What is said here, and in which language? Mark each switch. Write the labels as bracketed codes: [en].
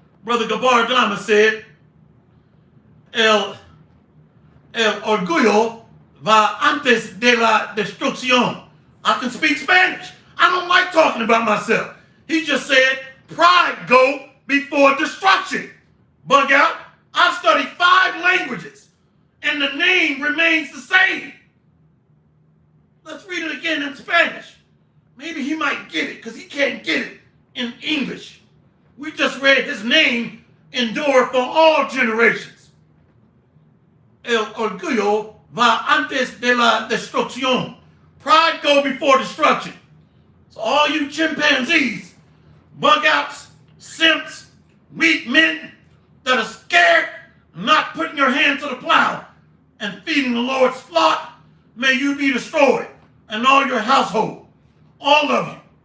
[en] Brother Gabar Dama said, [es] El orgullo va antes de la destrucción. [en] I can speak Spanish. I don't like talking about myself. He just said, pride go before destruction. Bug out. I've studied 5 languages, and the name remains the same. Let's read it again in Spanish. Maybe he might get it, because he can't get it in English. We just read his name endure for all generations. [es] El orgullo va antes de la destrucción. [en] Pride go before destruction. So all you chimpanzees, bug outs, simps, weak men that are scared, not putting your hand to the plow and feeding the Lord's flock, may you be destroyed, and all your household, all of you.